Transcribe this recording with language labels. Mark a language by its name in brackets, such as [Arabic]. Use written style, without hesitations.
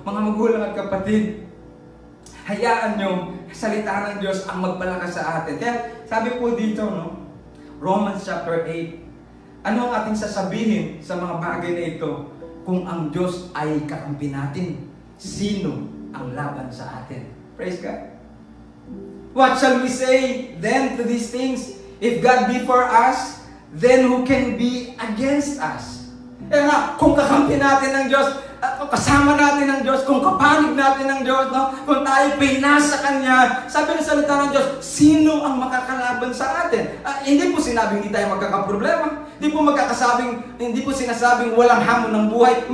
[Filipino] Mga magulang at kapatid, hayaan niyo salita ng Diyos ang magpalakas sa atin. Kaya sabi po dito, no? Romans chapter 8. Ano ang ating sasabihin sa mga bagay na ito? Kung ang Diyos ay kakampi natin, sino ang laban sa atin? [English] Praise God. What shall we say then to these things? If God be for us, then who can be against us? [Filipino] Eh nga, kung kakampi natin ng Diyos, kasama natin ng Diyos, kung kapanig natin ng Diyos, no? Kung tayo pinasa Kanya, sabi ng salita ng Diyos, sino ang makakalaban sa atin? Hindi po sinabing hindi tayo magkakaproblema. Hindi po sinasabing walang hamon ng buhay.